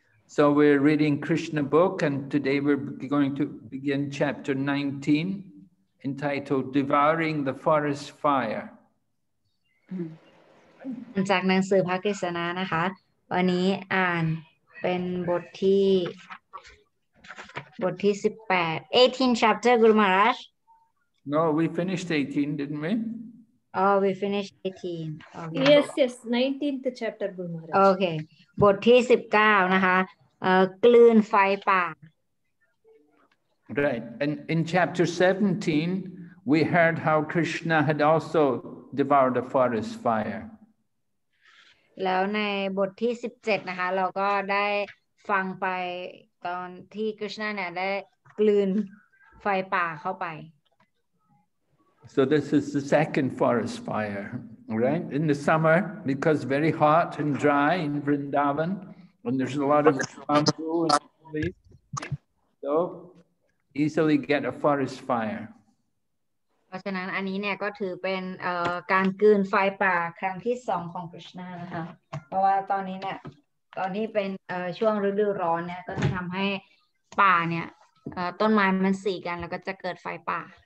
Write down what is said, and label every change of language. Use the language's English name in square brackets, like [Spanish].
[English] So we're reading Krishna book, and today we're going to begin chapter 19 entitled Devouring the Forest Fire. [Thai] จากหนังสือพระกฤษณานะคะวันนี้อ่านเป็นบทที่18 [English] 18 chapter Guru Maharaj. No, we finished 18, didn't we? Oh, we finished 18. Okay. Yes, 19th chapter Guru Maharaj. [Thai] Okay. บทที่19นะคะกลืนไฟป่า [English] Right. And in chapter 17, we heard how Krishna had also devoured a forest fire. [Thai] แล้วในบทที่17นะคะเราก็ได้ฟังไปตอนที่กฤษณะเนี่ยได้กลืนไฟป่าเข้าไป [English] So this is the second forest fire, right? In the summer, because very hot and dry in Vrindavan, and there's a lot of bamboo and leaves, so easily get a forest fire. [Thai] เพราะฉะนั้นอันนี้เนี่ยก็ถือเป็นการกลืนไฟป่าครั้งที่2ของกฤษณะนะคะเพราะว่าตอนนี้เนี่ยตอนที่เป็นช่วงฤดูร้อนเนี่ยก็จะทำให้ป่าเนี่ยต้นไม้มันสีกันแล้วก็จะเกิดไฟป่า